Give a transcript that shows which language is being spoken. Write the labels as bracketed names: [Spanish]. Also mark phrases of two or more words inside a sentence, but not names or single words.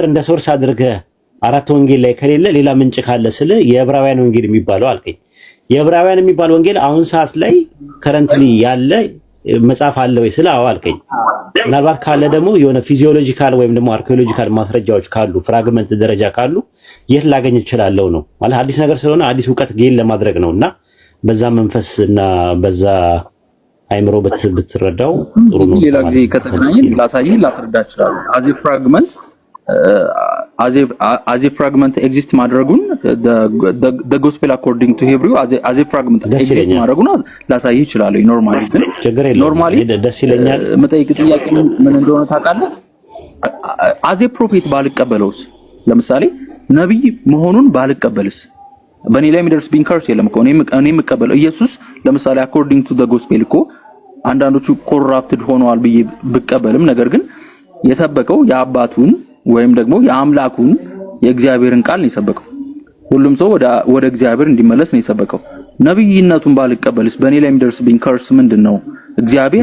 [Amharic] እንደ ሶርስ አድርገህ አራት ወንጌል ላይ ከሌለ ሌላ ምንጭ ካለ ስለ የዕብራውያን ወንጌል የሚባለው አልከኝ። የዕብራውያን የሚባል ወንጌል አሁን ሰዓት ላይ ከረንትሊ ያለ መጽሐፍ አለ ወይ ስለ አዎ አልከኝ። ምናልባት ካለ ደግሞ የሆነ ፊዚዮሎጂካል ወይም ደግሞ አርኪኦሎጂካል ማስረጃዎች ካሉ ፍራግመንት ደረጃ ካሉ የት ላገኝ እችላለሁ ነው ማለት አዲስ ነገር ስለሆነ አዲስ ዕውቀት ጌን ለማድረግ ነውና በዛ መንፈስ እና በዛ አይምሮ ብትረዳው ጥሩ ነው። ሌላ ጊዜ ከተገናኘን ላስረዳ እችላለሁ። [English] as a fragment exist ማድረጉን the gospel according to Hebrew as a fragment exist [Amharic] ማድረጉን ላሳይ ይችላል። [English] ኖርማሊ [Amharic] ደስ ይለኛል። መጠይቅ ጥያቄ ምን እንደሆነ ታውቃለህ? [English] as a prophet [Amharic] ባልቀበለውስ፣ ለምሳሌ ነብይ መሆኑን ባልቀበልስ በእኔ ላይ የሚደርስብኝ ከርስ የለም እኮ እኔ የምቀበለው ኢየሱስ ለምሳሌ [English] according to the gospel [Amharic] እኮ አንዳንዶቹ ኮራፕትድ ሆነዋል ብዬ ብቀበልም ነገር ግን የሰበከው የአባቱን ወይም ደግሞ የአምላኩን የእግዚአብሔርን ቃል ነው የሰበከው። ሁሉም ሰው ወደ እግዚአብሔር እንዲመለስ ነው የሰበከው። ነብይነቱን ባልቀበልስ በእኔ ላይ የሚደርስብኝ ከርስ ምንድነው? እግዚአብሔር